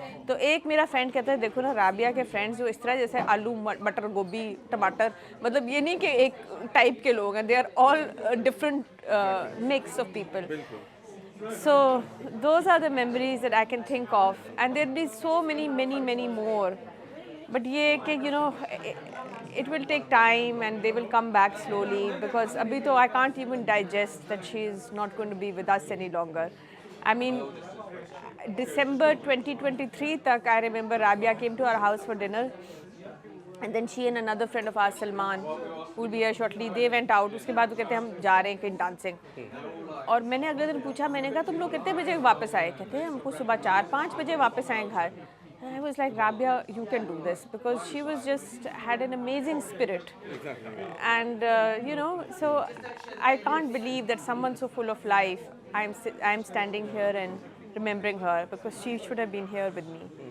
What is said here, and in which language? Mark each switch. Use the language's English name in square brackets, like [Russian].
[Hindi] तो एक मेरा फ्रेंड कहता है देखो ना राबिया के फ्रेंड्स जो इस तरह जैसे आलू मटर गोभी टमाटर, मतलब ये नहीं कि एक टाइप के लोग हैं, [English] They are all different mix of people. So those are the memories that I can think of, and there'll be so many more. But ये कि it will take time and they will come back slowly because [Hindi] abhi to [English] I can't even digest that she is not going to be with us any longer. I mean, December 2023 tak I remember Rabia came to our house for dinner. And then she and another friend of ours, Salman, who will be here shortly, they went out. [Hindi] उसके बाद वो कहते हैं हम जा रहे हैं कहीं डांसिंग। और मैंने अगले दिन पूछा, मैंने कहा तुम लोग कितने बजे वापस आए? कहते हैं हमको सुबह 4-5 बजे वापस आए घर। [English] I was like, Rabia, you can do this because she was just had an amazing spirit. And so I can't believe that someone so full of life, I'm standing here and remembering her because she should have been here with me.